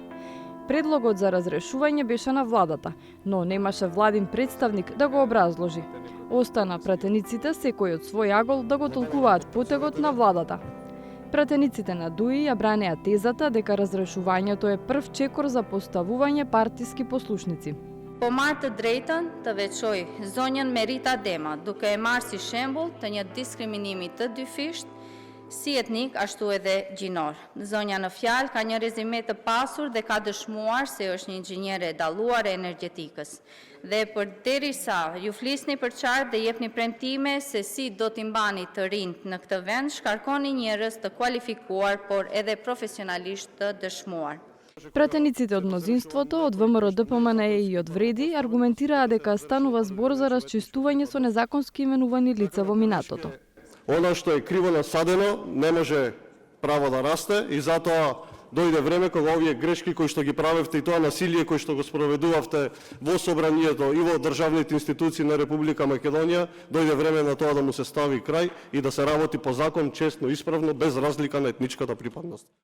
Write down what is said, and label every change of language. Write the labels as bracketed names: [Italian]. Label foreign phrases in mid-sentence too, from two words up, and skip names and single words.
[Macedonian] Предлогот за разрешување беше на владата, но немаше владин представник да го образложи. Остана пратениците секој од свој агол да го толкуваат потегот на владата. Пратениците на ДУИ ја бранеа тезата дека разрешувањето е прв чекор за поставување партиски послушници. [Albanian] Po marrë të drejtën të veçoj zonjën Merita Dema, duke e marrë si shembull të një diskriminimi të dyfisht, si etnik ashtu edhe gjinor. Zonja në fjalë ka një rezime të pasur dhe ka dëshmuar se është një inxhiniere e dalluar e energjetikës. Dhe përderisa ju flisni për qartë dhe jepni premtime se si do t'i mbani të rinjt në këtë vend, shkarkoni njerëz të kualifikuar, por edhe profesionalisht të dëshmuar. [Macedonian] Пратениците од мнозинството, од ВМРО ДПМН и од Вреди аргументираа дека станува збор за расчистување со незаконски именувани лица во минатото. Она што е криво насадено не може право да расте и затоа дојде време кога овие грешки кои што ги правевте и тоа насилие кои што го спроведувавте во собранието и во државните институции на Република Македонија, дојде време на тоа да му се стави крај и да се работи по закон, честно, исправно, без разлика на етничката припадност.